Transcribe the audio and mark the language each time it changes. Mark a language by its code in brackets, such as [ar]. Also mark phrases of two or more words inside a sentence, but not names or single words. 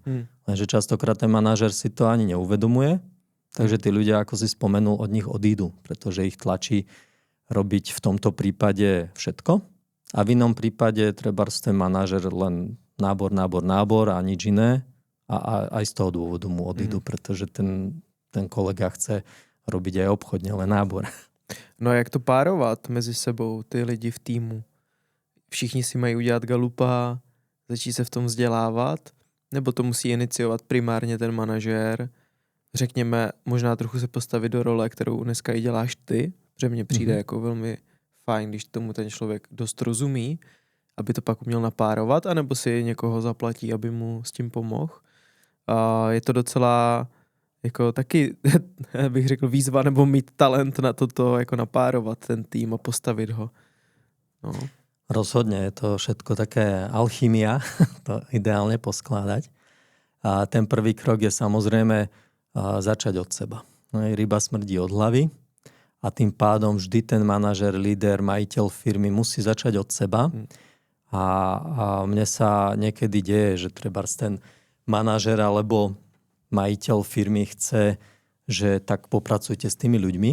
[sk] Lenže častokrát ten manažer si to ani neuvedomuje, takže tí ľudia, ako si spomenul, od nich odídu, pretože ich tlačí robiť v tomto prípade všetko. A v inom prípade trebárs ten manažer len nábor a nič iné. A aj z toho dôvodu mu odídu, pretože ten kolega chce robiť aj obchodne, len nábor. [cs] No a jak to párovat mezi sebou, ty lidi v týmu? Všichni si mají udělat galupa, začít se v tom vzdělávat? Nebo to musí iniciovat primárně ten manažér? Řekněme, možná trochu se postavit do role, kterou dneska i děláš ty, protože mně přijde jako velmi fajn, když tomu ten člověk dost rozumí, aby to pak uměl napárovat, anebo si někoho zaplatí, aby mu s tím pomohl. A je to docela jako taky, bych řekl, výzva nebo mít talent na toto, jako napárovat ten tým a postavit ho. [sk] No. Rozhodne, je to všetko také alchymia, to ideálne poskládať. A ten prvý krok je samozrejme začať od seba. Ryba smrdí od hlavy a tým pádom vždy ten manažer, líder, majiteľ firmy musí začať od seba. A mne sa niekedy deje, že trebárs ten manažer alebo majiteľ firmy chce, že tak popracujte s tými ľuďmi.